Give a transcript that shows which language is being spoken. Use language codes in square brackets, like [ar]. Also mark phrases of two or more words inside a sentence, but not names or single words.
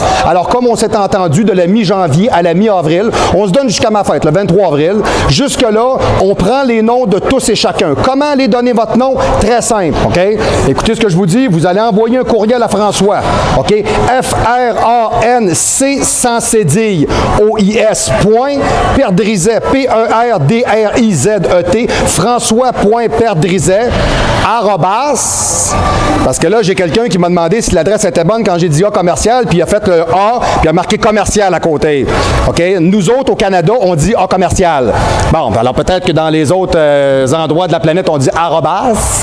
[fr] Alors, comme on s'est entendu de la mi-janvier à la mi-avril, on se donne jusqu'à ma fête, le 23 avril. Jusque-là, on prend les noms de tous et chacun. Comment aller donner votre nom? Très simple, OK? Écoutez ce que je vous dis, vous allez envoyer un courriel à François, OK? F-R-A-N-C sans cédille, O-I-S, Perdrizet, P-E-R-D-R-I-Z-E-T, François.Perdrizet, arrobas, parce que là, j'ai quelqu'un qui m'a demandé si l'adresse était bonne quand j'ai dit A commercial, puis il a fait le A, puis il a marqué commercial à côté. OK? Nous autres, au Canada, on dit A commercial. Bon, alors peut-être que dans les autres endroits de la planète, on dit arrobas.